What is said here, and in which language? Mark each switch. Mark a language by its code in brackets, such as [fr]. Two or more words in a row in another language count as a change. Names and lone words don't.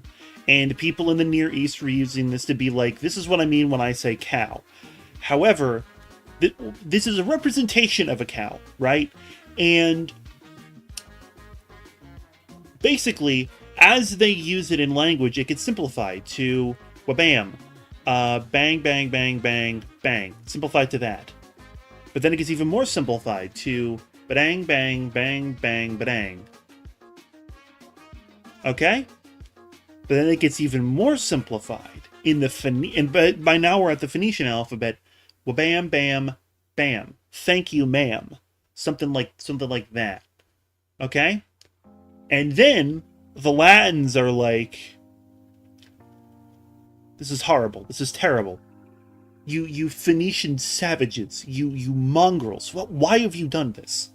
[en] And people in the Near East were using this to be like, this is what I mean when I say cow. However, this is a representation of a cow, right? And basically, as they use it in language, it gets simplified to wabam, bang, bang, bang, bang, bang. Simplified to that. But then it gets even more simplified to badang, bang, bang, bang, badang. Okay? But then it gets even more simplified in the but by now we're at the Phoenician alphabet. Wabam, bam, bam. Thank you, ma'am. Something like that. Okay? And then the Latins are like, this is horrible. This is terrible. You Phoenician savages. You mongrels. Why have you done this?